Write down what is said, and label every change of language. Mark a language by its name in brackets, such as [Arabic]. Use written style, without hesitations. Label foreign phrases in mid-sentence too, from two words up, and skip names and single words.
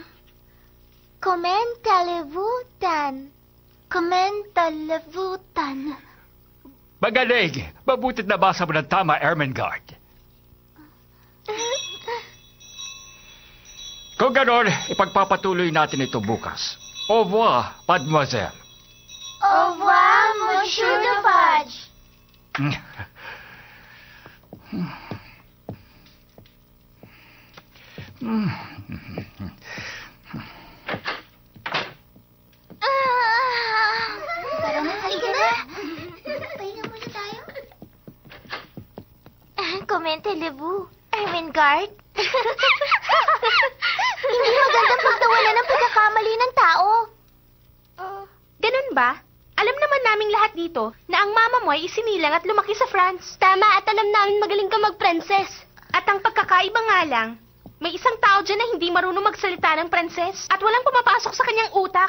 [Filipino] Commentalevutan. Commentalevutan. Magaling. Mabutit na basa mo ng tama, Ermengarde. Kung ganon, ipagpapatuloy natin ito bukas. [French] Au revoir, mademoiselle. Au revoir, Monsieur Defarge. [Filipino] Tara na, halika na. Pahinga muna tayo. Commentez-le-vous, Ermengarde. Hindi magandang pagtawanan ng pagkakamali ng tao. Ganun ba? Alam naman naming lahat dito na ang mama mo ay isinilang at lumaki sa France. Tama, at alam namin magaling ka mag-princess. At ang pagkakaiba nga lang, may isang tao dyan na hindi marunong magsalita ng Pranses at walang pumapasok sa kanyang utak.